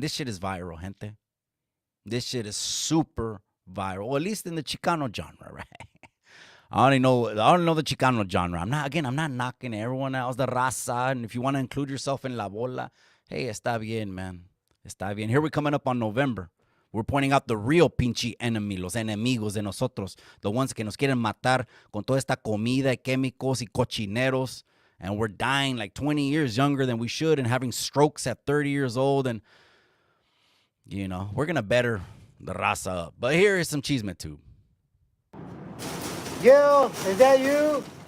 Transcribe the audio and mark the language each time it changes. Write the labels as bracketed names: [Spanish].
[English] This shit is viral, gente. This shit is super viral, or at least in the Chicano genre, right? I don't know the Chicano genre. I'm not knocking everyone else, the raza. And if you want to include yourself in la bola, hey, [Spanish] está bien, man. Está bien. [English] Here we're coming up on November. We're pointing out the real pinche enemy, [Spanish] los enemigos de nosotros, [English] the ones [Spanish] que nos quieren matar con toda esta comida y químicos y cochineros. [English] And we're dying like 20 years younger than we should and having strokes at 30 years old. And, you know, we're going to better the raza up. But here is some Chisme Tube. Gil, is that you?